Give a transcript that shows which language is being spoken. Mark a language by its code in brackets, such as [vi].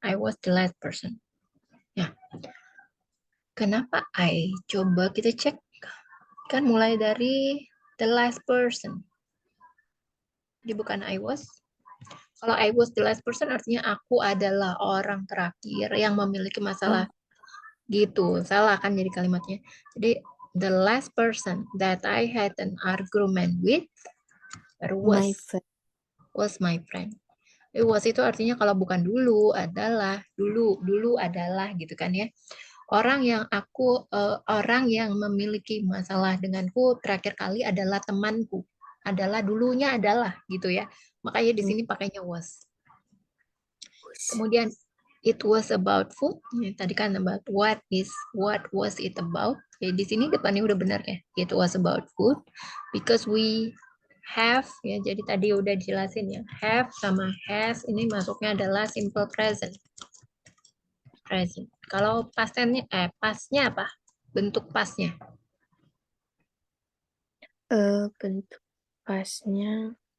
[en] I was the last person. Ya. [id] Kenapa I? Coba kita cek. Kan mulai dari [en] the last person. [id] Jadi bukan [en] I was. [id] Kalau [en] I was the last person [id] artinya aku adalah orang terakhir yang memiliki masalah. Gitu. Salah kan jadi kalimatnya. [en] Jadi the last person that I had an argument with was my friend. [id] Was itu artinya kalau bukan dulu adalah dulu adalah gitu kan ya. Orang yang memiliki masalah denganku terakhir kali adalah temanku. Adalah dulunya adalah gitu ya. Makanya di sini pakainya was. [en] Kemudian it was about food. [id] Ya, tadi kan [en] about what was it about. [id] Ya, di sini depannya udah benar ya. [en] It was about food because we have [id] ya. Jadi tadi udah dijelasin ya. Have sama has ini masuknya adalah simple present. Kalau pasnya apa? Bentuk pasnya. Bentuk pasnya.